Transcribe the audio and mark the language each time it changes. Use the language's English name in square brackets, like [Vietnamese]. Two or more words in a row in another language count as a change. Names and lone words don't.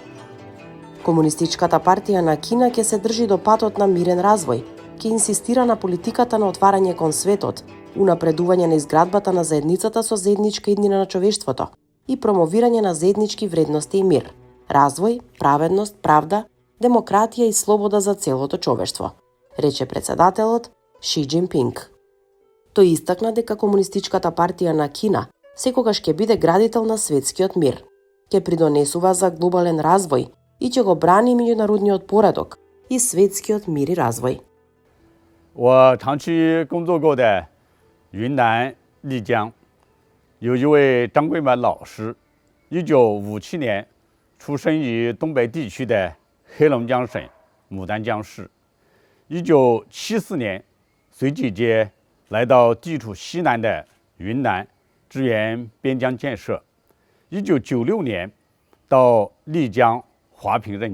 [Macedonian] Комунистичката партија на Кина ќе се држи до патот на мирен развој, ќе инсистира на политиката на отварање кон светот, унапредување на изградбата на заедницата со заедничка иднина на човештвото и промовирање на заеднички вредности и мир, развој, праведност, правда, демократија и слобода за целото човештво, рече председателот Ши Џинпинг. Тој истакна дека Комунистичката партија на Кина секогаш ќе биде градител на светскиот мир, ќе придонесува за глобален развој и ќе го брани меѓународниот поредок и светскиот мир и развој. [Chinese] 我长期工作过的云南丽江，有一位张桂满老师，1957年出生于东北地区的黑龙江省牡丹江市。1974年随姐姐来到地处西南的云南支援边疆建设。1996年到丽江华坪任